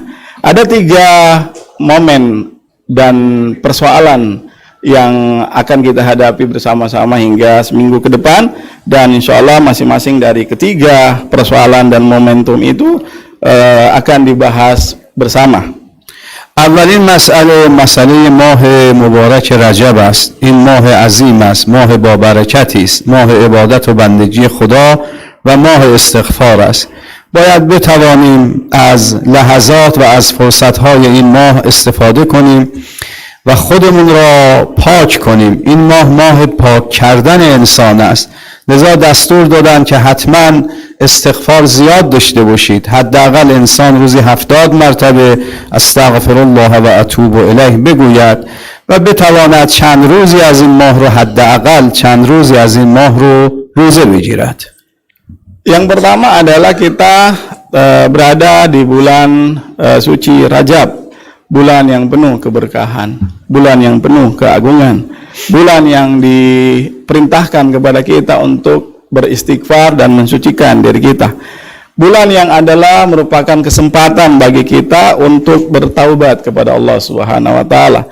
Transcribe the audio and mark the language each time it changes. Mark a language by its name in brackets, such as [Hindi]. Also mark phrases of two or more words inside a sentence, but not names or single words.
[Indonesian] Ada 3 momen dan persoalan yang akan kita hadapi bersama-sama hingga seminggu ke depan, dan [Arabic] إن شاء الله [Indonesian] masing-masing dari ketiga persoalan dan momentum itu akan dibahas bersama. [Persian] اولین مسئله ماه مبارک رجب است. این ماه عظیم است، ماه با برکتی است، ماه عبادت و بندگی خدا و ماه استغفار است. باید بتوانیم از لحظات و از فرصت‌های این ماه استفاده کنیم و خودمون را پاک کنیم. این ماه پاک کردن انسان است، لذا دستور دادن که حتما استغفار زیاد داشته باشید. حداقل انسان روزی 70 مرتبه [Arabic] استغفر الله و اتوب الیه [Persian] بگوید و بتواند چند روزی از این ماه رو، حداقل چند روزی از این ماه رو روزه بگیرد. [Indonesian] Yang pertama adalah kita berada di bulan suci Rajab, bulan yang penuh keberkahan, bulan yang penuh keagungan, bulan yang diperintahkan kepada kita untuk beristighfar dan mensucikan diri kita, bulan yang adalah merupakan kesempatan bagi kita untuk bertaubat kepada [Arabic] الله سبحانه وتعالى.